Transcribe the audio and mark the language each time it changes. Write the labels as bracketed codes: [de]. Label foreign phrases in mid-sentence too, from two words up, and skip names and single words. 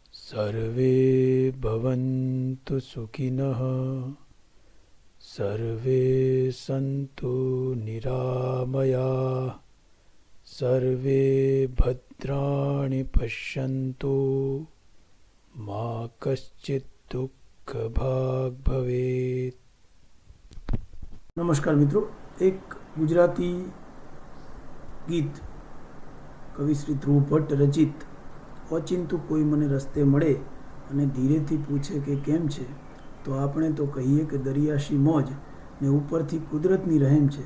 [sa] सर्वे भवन्तु सुखिनः सर्वे सन्तु निरामयाः सर्वे भद्राणि पश्यन्तु मा कश्चित् दुःखभाग् भवेत्। [gu] નમસ્કાર મિત્રો, એક ગુજરાતી ગીત કવિ શ્રી ધ્રુવ ભટ્ટ રચિત ઓચિંતું કોઈ મને રસ્તે મળે અને ધીરેથી પૂછે કે કેમ છે, તો આપણે તો કહીએ કે દરિયાશી મોજ ને ઉપરથી કુદરતની રહેમ છે.